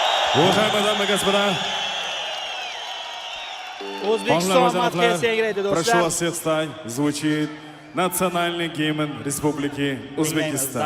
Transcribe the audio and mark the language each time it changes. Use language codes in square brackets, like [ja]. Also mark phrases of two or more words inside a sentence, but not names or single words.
[ru] Уважаемые дамы и господа, [uz] O'zbekiston madhiyasi yangraydi [ru] прошу [uz] do'stlar. [ru] вас всех встать. Звучит национальный гимн Республики Узбекистан.